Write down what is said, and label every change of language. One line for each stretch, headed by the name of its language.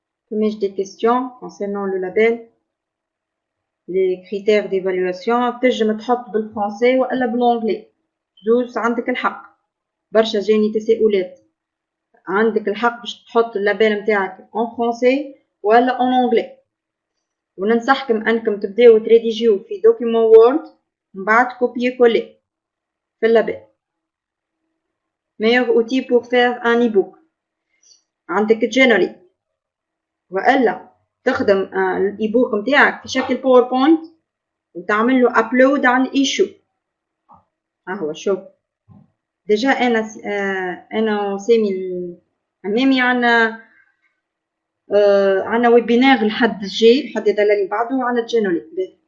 French: J'ai des questions concernant le label, les critères d'évaluation.
Arabic: تنجم تحط بالفرنسي ولا بالانجلي، زوز عندك الحق. برشا جاني تساؤلات. عندك الحق باش تحط اللابيل نتاعك en فرنسي ولا en انجلي. وننصحكم انكم تبداو تريديجيو في دوكيمون وورد من بعد كوبيي كولي في اللابيل.
French: meilleur outil pour faire un e-book.
Arabic: عندك جينري والا تخدم الاي بوك نتاعك في شكل باوربوينت وتعمل له ابلود على الايشو. هو شوف ديجا انا وسامي الحمامي عنا ويبينار الحد الجاي، الحد هذا اللي بعده على الجينولي.